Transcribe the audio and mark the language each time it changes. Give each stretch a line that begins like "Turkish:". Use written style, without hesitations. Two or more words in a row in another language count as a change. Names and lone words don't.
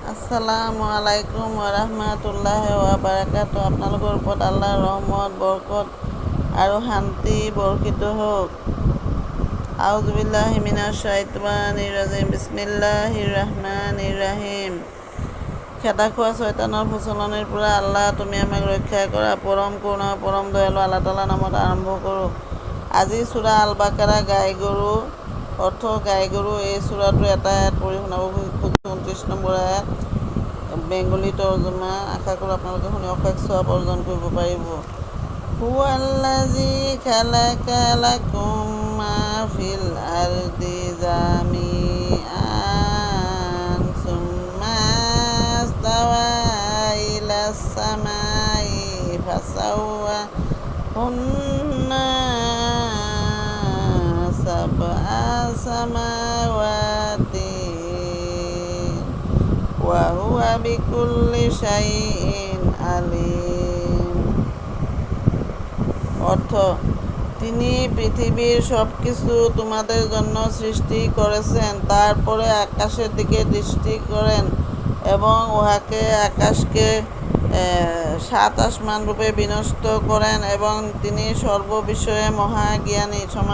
Arabic: السلام عليكم ورحمة الله وبركاته.
Assamese: আপোনালোকৰ ওপৰত আল্লাহৰ ৰহমত, বৰকত আৰু শান্তি বৰ্ষিত হওক।
Arabic: أعوذ بالله من الشيطان الرجيم. بسم الله الرحمن الرحيم.
Assamese: খেদা খোৱা শয়তানৰ প্ৰচলনিৰ পৰা আল্লাহ তুমি আমাক ৰক্ষা কৰা। পৰম কৰুণা পৰম দয়ালু আল্লাহ তাআলাৰ নামত আৰম্ভ কৰোঁ। আজি সূৰা আল বাকাৰা, গাই গৰু অৰ্থ গাই গৰু। এই সূৰাটোৰ এটা আয়াত পঢ়ি শুনাব খুজিছোঁ। 29 নম্বৰ আয়াত, বেংগলী তৰ্জমা। আশা কৰোঁ আপোনালোকে শুনি অশেষ সওৱাব অৰ্জন কৰিব পাৰিব।
Arabic: هو الذي خلق لكم ما في الأرض جميعا ثم استوى إلى السماء فسواهن سبع سماوات وهو بكل شيء عليم.
Bangla: অর্থ, তিনি পৃথিবীর সব কিছু তোমাদের জন্য সৃষ্টি করেছেন, তারপরে আকাশের দিকে দৃষ্টি করেন এবং উহাকে আকাশকে 7 আসমান রূপে বিন্যস্ত করেন এবং তিনি সর্ববিষয়ে মহাজ্ঞানী।